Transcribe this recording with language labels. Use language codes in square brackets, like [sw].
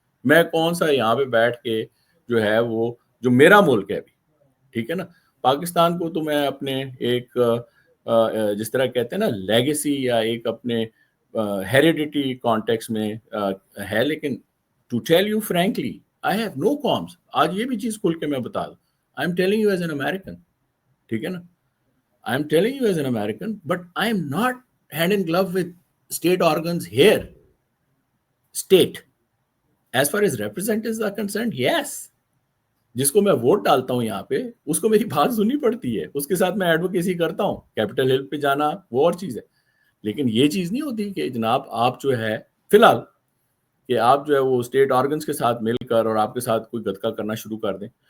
[ur] میں کون سا یہاں پہ بیٹھ کے جو ہے وہ جو میرا ملک ہے ابھی, ٹھیک ہے نا, پاکستان کو تو میں اپنے ایک جس طرح کہتے ہیں نا لیگیسی یا ایک اپنے ہیریڈیٹی کانٹیکس میں ہے, لیکن [en] To tell you frankly I have no qualms. [ur] آج یہ بھی چیز کھل کے میں بتا دوں, [en] I am telling you as an American. [ur] ٹھیک ہے نا, [en] I am telling you as an American, but I am not hand in glove with state organs here. State. As far as representatives are concerned, yes. [ur] جس کو میں vote ڈالتا ہوں یہاں پہ اس کو میری بات سننی پڑتی ہے, اس کے ساتھ میں ایڈوکیسی کرتا ہوں. کیپٹل ہل پہ جانا وہ اور چیز ہے, لیکن یہ چیز نہیں ہوتی کہ جناب آپ جو ہے فی الحال کہ آپ جو ہے وہ اسٹیٹ آرگنز کے ساتھ مل کر اور آپ کے ساتھ کوئی گتکا کرنا شروع کر دیں.